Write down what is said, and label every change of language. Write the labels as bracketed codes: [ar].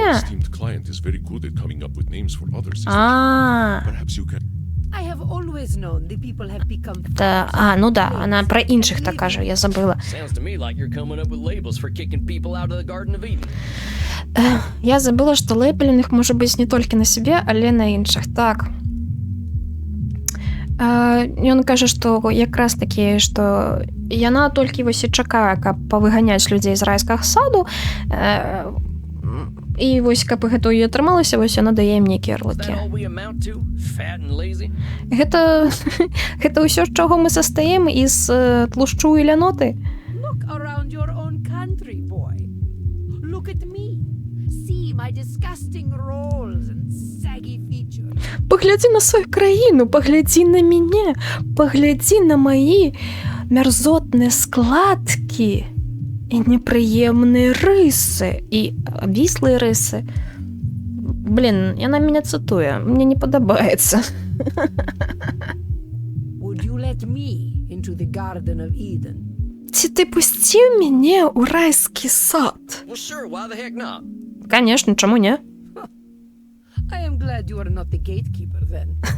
[en] Our esteemed client is very good at coming up with names for other systems. Perhaps you can... I have always known the people have become [uk] Ну да, вона про інших так каже, [be] я забыла. [en] Sounds to me like you're coming up with labels for kicking people out of the Garden of Eden. [be] Я забыла, што лейбелінг можа быць не толькі на сябе, але на іншых. Так. Ён кажа, што якраз такі, што яна толькі вось і чакае, каб павыганяць людзей з райскага саду, і вось каб гэта ў ёй атрымалася, вось яна дае ім нейкія [en] Is that [be] ярлыкі. [en] all we amount to? Fat and lazy? [be] Гэта ўсё, з чаго мы састаем з тлушчу і ляноты. [en] Look around your own country, boy. Look at me. See my disgusting rolls and saggy features. [be] Паглядзі на сваю краіну, паглядзі на мяне, паглядзі на маі мярзотныя складкі і непрыемныя рысы, і абвіслыя рысы. Блін, яна мяне цытуе, мне не падабаецца. [en] Would you let me into the Garden of Eden? [be] Ці ти пусціў мяне ў райскі сад? [en] Well, sure, why the heck not? [be] Конечно, чаму не? [en] I am glad you are not the gatekeeper then.